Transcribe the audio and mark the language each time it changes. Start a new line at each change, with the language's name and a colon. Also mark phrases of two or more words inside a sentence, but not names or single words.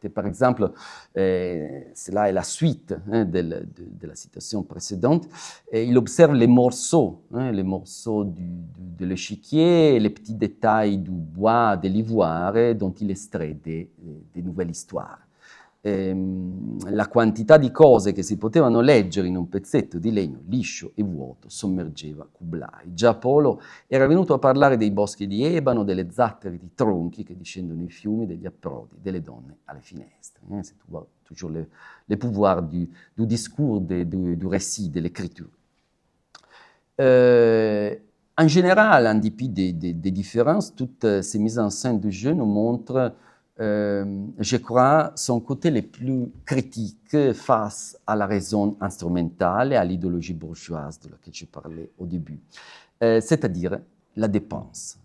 French: Et par exemple, cela est la suite de la citation précédente, et il observe les morceaux de l'échiquier, les petits détails du bois, de l'ivoire, dont il estrait des nouvelles histoires.
Italian: La quantità di cose che si potevano leggere in un pezzetto di legno liscio e vuoto sommergeva Kublai. Già Polo era venuto a parlare dei boschi di ebano, delle zattere di tronchi che discendono i fiumi, degli approdi, delle donne alle finestre.
French: C'est toujours le pouvoir du discours, du récit, de l'écriture. En général, en dépit des différences, toutes ces mises en scène du jeu nous montrent, je crois, son côté le plus critique face à la raison instrumentale et à l'idéologie bourgeoise de laquelle je parlais au début, c'est-à-dire la dépense.